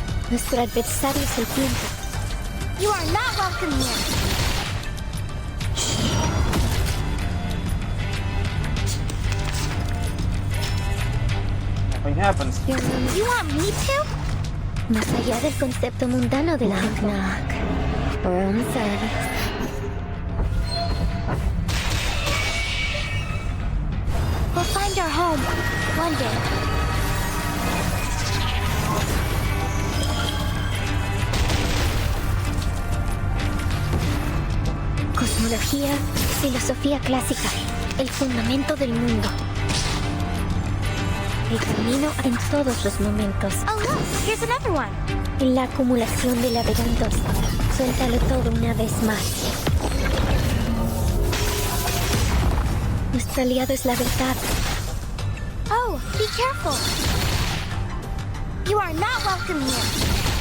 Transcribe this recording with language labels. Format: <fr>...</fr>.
<es>Nuestro adversario es el tiempo.</es> <en>You are not welcome here. Nothing happens. You want me to?</en> <es>Más allá del concepto mundano del tiempo.</es> <en>Room service. We'll find our home one day.</en> <es>Cosmología, filosofía clásica, el fundamento del mundo. El camino en todos los momentos.</es> <en>Oh look, here's another one.</en> <es>En la acumulación de laberintos, suéltalo todo una vez más. Nuestro aliado es la verdad.</es> <en>Oh, be careful. You are not welcome here.</en>